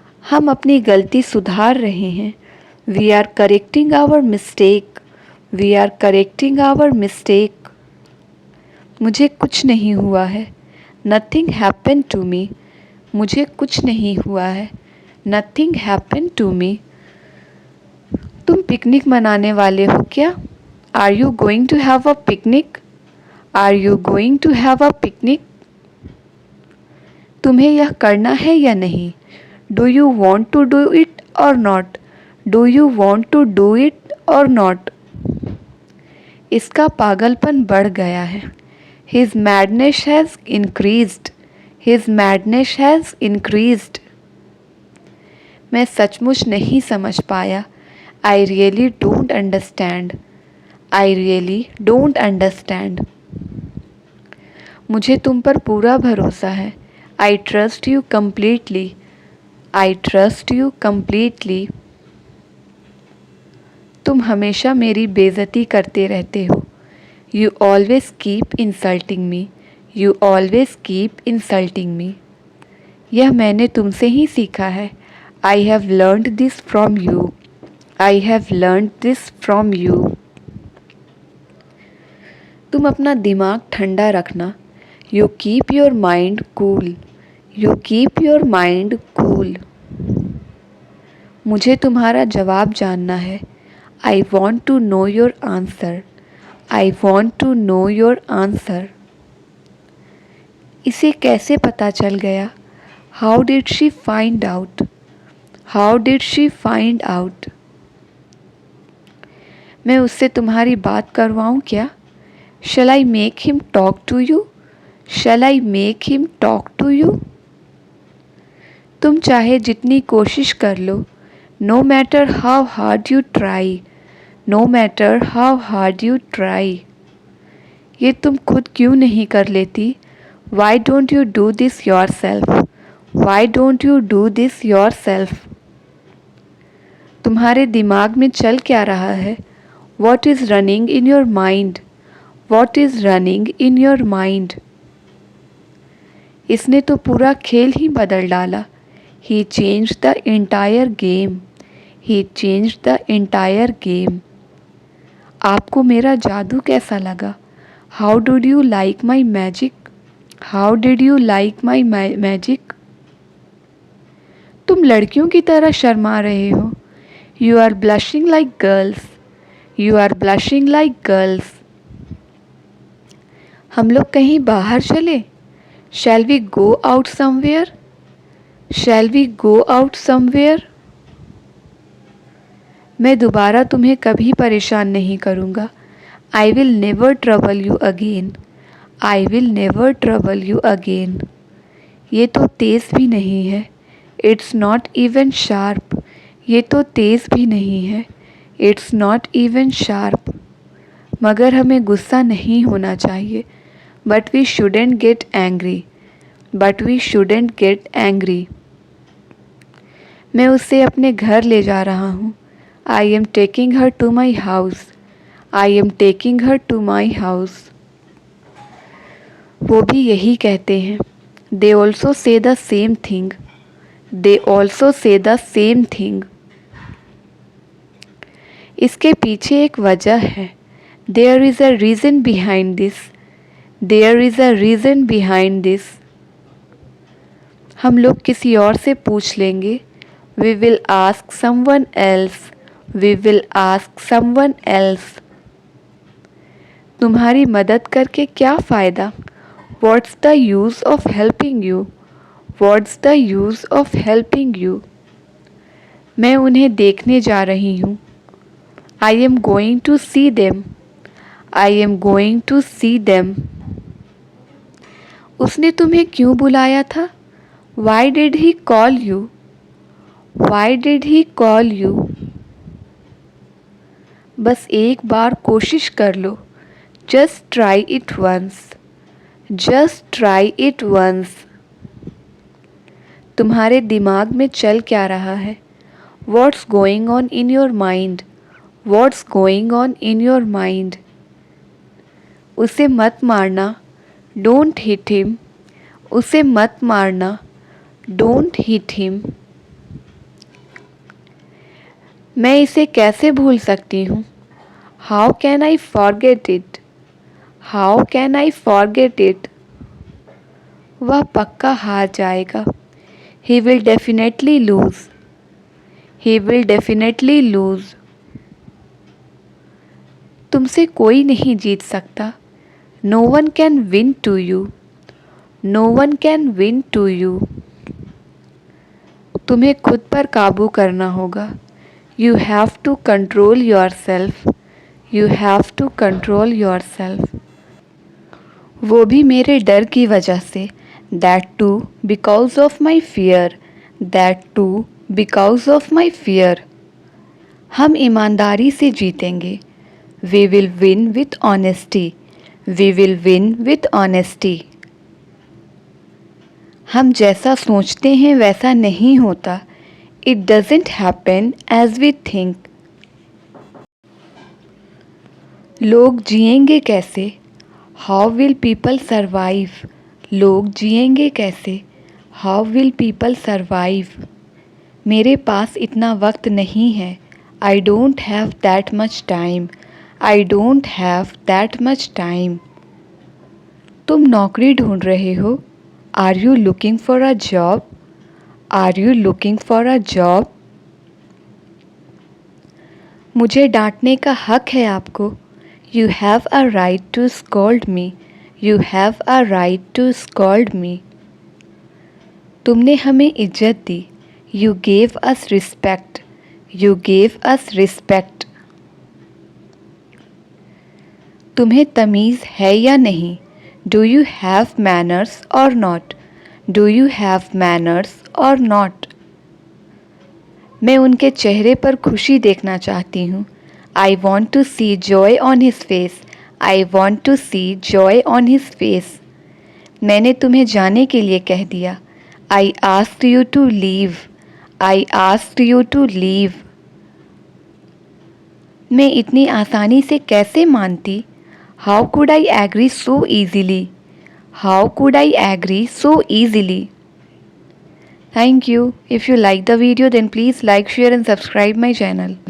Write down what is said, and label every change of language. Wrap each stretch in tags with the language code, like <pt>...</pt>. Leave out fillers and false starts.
<hi>हम अपनी गलती सुधार रहे हैं.</hi> <en>We are correcting our mistake. We are correcting our mistake.</en> <hi>मुझे कुछ नहीं हुआ है.</hi> <en>Nothing happened to me.</en> <hi>मुझे कुछ नहीं हुआ है.</hi> <en>Nothing happened to me.</en> <hi>तुम पिकनिक मनाने वाले हो क्या?</hi> <en>Are you going to have a picnic? Are you going to have a picnic?</en> <hi>तुम्हें यह करना है या नहीं?</hi> <en>Do you want to do it or not? Do you want to do it or not?</en> <hi>इसका पागलपन बढ़ गया है.</hi> <en>His madness has increased. His madness has increased.</en> <hi>मैं सचमुच नहीं समझ पाया.</hi> <en>I really don't understand. I really don't understand.</en> <hi>मुझे तुम पर पूरा भरोसा है.</hi> <en>I trust you completely. I trust you completely.</en> <hi>तुम हमेशा मेरी बेइज्जती करते रहते हो.</hi> <en>You always keep insulting me. You always keep insulting me.</en> <hi>यह मैंने तुमसे ही सीखा है.</hi> <en>I have learned this from you. I have learned this from you.</en> <hi>तुम अपना दिमाग ठंडा रखना.</hi> <en>You keep your mind cool. You keep your mind cool.</en> <hi>मुझे तुम्हारा जवाब जानना है.</hi> <en>I want to know your answer. I want to know your answer.</en> <hi>इसे कैसे पता चल गया?</hi> <en>How did she find out? How did she find out?</en> <hi>मैं उससे तुम्हारी बात करवाऊँ क्या?</hi> <en>Shall I make him talk to you? Shall I make him talk to you?</en> <hi>तुम चाहे जितनी कोशिश कर लो.</hi> <en>No matter how hard you try. No matter how hard you try.</en> <hi>ये तुम खुद क्यों नहीं कर लेती?</hi> <en>Why don't you do this yourself? Why don't you do this yourself?</en> <hi>तुम्हारे दिमाग में चल क्या रहा है?</hi> <en>What is running in your mind? What is running in your mind?</en> <hi>इसने तो पूरा खेल ही बदल डाला.</hi> <en>He changed the entire game. He changed the entire game.</en> <hi>आपको मेरा जादू कैसा लगा?</hi> <en>How did you like my magic? How did you like my magic?</en> <hi>तुम लड़कियों की तरह शर्मा रहे हो.</hi> <en>You are blushing like girls. You are blushing like girls.</en> <hi>हम लोग कहीं बाहर चले?</hi> <en>Shall we go out somewhere? Shall we go out somewhere?</en> <hi>मैं दोबारा तुम्हें कभी परेशान नहीं करूँगा.</hi> <en>I will never trouble you again. I will never trouble you again.</en> <hi>ये तो तेज़ भी नहीं है.</hi> <en>It's not even sharp.</en> <hi>ये तो तेज़ भी नहीं है.</hi> <en>It's not even sharp.</en> <hi>मगर हमें गुस्सा नहीं होना चाहिए.</hi> <en>But we shouldn't get angry. But we shouldn't get angry.</en> <hi>मैं उसे अपने घर ले जा रहा हूँ.</hi> <en>I am taking her to my house. I am taking her to my house.</en> <hi>वो भी यही कहते हैं.</hi> <en>They also say the same thing. They also say the same thing.</en> <hi>इसके पीछे एक वजह है.</hi> <en>There is a reason behind this. There is a reason behind this.</en> <hi>हम लोग किसी और से पूछ लेंगे.</hi> <en>We will ask someone else. We will ask someone else.</en> <hi>तुम्हारी मदद करके क्या फ़ायदा?</hi> <en>What's the use of helping you? What's the use of helping you?</en> <hi>मैं उन्हें देखने जा रही हूँ.</hi> <en>I am going to see them. I am going to see them.</en> <hi>उसने तुम्हें क्यों बुलाया था?</hi> <en>Why did he call you? Why did he call you?</en> <hi>बस एक बार कोशिश कर लो.</hi> <en>Just try it once. Just try it once.</en> <hi>तुम्हारे दिमाग में चल क्या रहा है?</hi> <en>What's going on in your mind? What's going on in your mind?</en> <hi>उसे मत मारना.</hi> <en>Don't hit him.</en> <hi>उसे मत मारना.</hi> <en>Don't hit him.</en> <hi>मैं इसे कैसे भूल सकती हूँ?</hi> <en>How can I forget it? How can I forget it?</en> <hi>वह पक्का हार जाएगा.</hi> <en>He will definitely lose. He will definitely lose.</en> <hi>तुमसे कोई नहीं जीत सकता.</hi> <en>No one can win to you. No one can win to you.</en> <hi>तुम्हें खुद पर काबू करना होगा.</hi> <en>You have to control yourself. You have to control yourself.</en> <hi>वो भी मेरे डर की वजह से.</hi> <en>That too because of my fear. That too because of my fear.</en> <hi>हम ईमानदारी से जीतेंगे।</hi> <en>We will win with honesty. We will win with honesty.</en> <hi>हम जैसा सोचते हैं वैसा नहीं होता।</hi> <en>It doesn't happen as we think.</en> <hi>लोग जिएंगे कैसे?</hi> <en>How will people survive?</en> <hi>लोग जिएंगे कैसे?</hi> <en>How will people survive?</en> <hi>मेरे पास इतना वक्त नहीं है।</hi> <en>I don't have that much time. I don't have that much time.</en> <hi>तुम नौकरी ढूंढ रहे हो?</hi> <en>Are you looking for a job? Are you looking for a job?</en> <hi>मुझे डांटने का हक है आपको।</hi> <en>You have a right to scold me. You have a right to scold me.</en> <hi>तुमने हमें इज्जत दी।</hi> <en>You gave us respect. You gave us respect.</en> <hi>तुम्हें तमीज़ है या नहीं?</hi> <en>Do you have manners or not? Do you have manners or not?</en> <hi>मैं उनके चेहरे पर खुशी देखना चाहती हूँ।</hi> <en>I want to see joy on his face. I want to see joy on his face.</en> <hi>मैंने तुम्हें जाने के लिए कह दिया।</hi> <en>I asked you to leave. I asked you to leave.</en> <hi>मैं इतनी आसानी से कैसे मानती?</hi> <en>How could I agree so easily? How could I agree so easily? Thank you. If you like the video then please like, share and subscribe my channel.</en>